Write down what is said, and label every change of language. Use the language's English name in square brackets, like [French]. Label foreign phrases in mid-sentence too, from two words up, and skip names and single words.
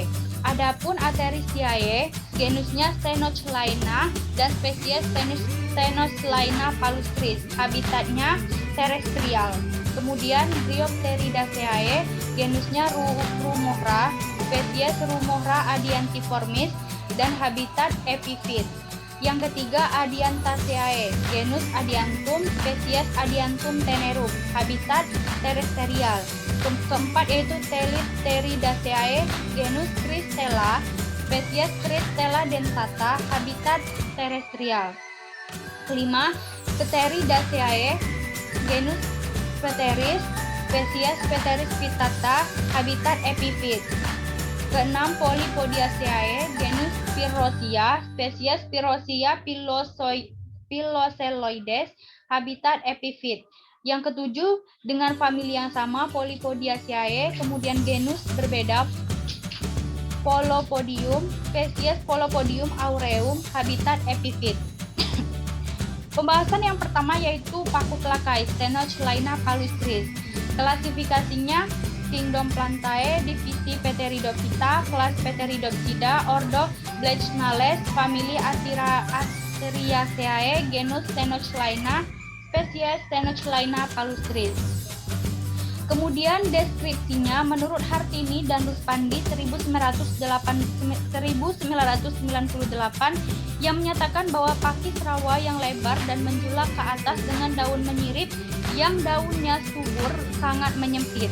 [Indonesian] Adapun Ateristiae, genusnya Stenochleina dan spesies Stenochleina palustris, habitatnya terestrial. Kemudian Dryopteridaceae, genusnya Rumohra, spesies Rumohra adiantiformis dan habitat epifit. Yang ketiga Adiantaceae, genus Adiantum, spesies Adiantum tenerum, habitat terestrial. Keempat yaitu Telipteridaceae, genus Cristela, spesies Cristela dentata, habitat terestrial. Kelima, Pteridaceae, genus Pteris, spesies Pteris vittata, habitat epifit. Keenam, Polypodiaceae, genus Spirosia, spesies Spirosia piloseloides, habitat epifit. Yang ketujuh, dengan famili yang sama, Polypodiaceae, kemudian genus berbeda, Polopodium, spesies Polopodium aureum, habitat epifit. Pembahasan yang pertama yaitu paku telakai, Stenochleina palustris. Klasifikasinya Kingdom Plantae, divisi Pteridophyta, kelas Pteridopsida, ordo Bleichnales, famili Asteraceae, genus Stenochleina, spesies Stenochleina palustris. Kemudian deskripsinya menurut Hartini dan Ruspandi 1998 yang menyatakan bahwa pakis rawa yang lebar dan menjulang ke atas dengan daun menyirip yang daunnya subur sangat menyempit.